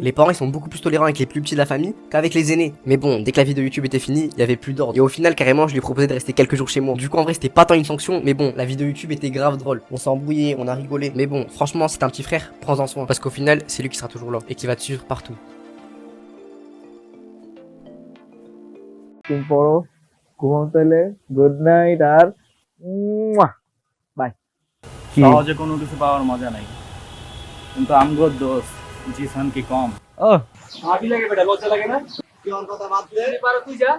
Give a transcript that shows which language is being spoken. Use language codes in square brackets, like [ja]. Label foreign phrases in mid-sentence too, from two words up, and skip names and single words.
[fr] Les parents ils sont beaucoup plus tolérants avec les plus petits de la famille qu'avec les aînés. Mais bon, dès que la vidéo YouTube était finie, il y avait plus d'ordre. Et au final carrément je lui ai proposé de rester quelques jours chez moi. Du coup en vrai c'était pas tant une sanction, mais bon la vidéo YouTube était grave drôle. On s'est embrouillé, on a rigolé. Mais bon franchement c'est un petit frère, prends-en soin parce qu'au final c'est lui qui sera toujours là et qui va te suivre partout. [bn] পড়ো ঘুমাও তাহলে [en] good night [bn] আর বাই সহজে কোনো কিছু পাওয়ার মজা নাই কিন্তু আমগোর দোষ জিসান কি কম ও আবি লাগে বেটা লজ্জা লাগে না কি অন কথা বাদ দে পারো তুই যা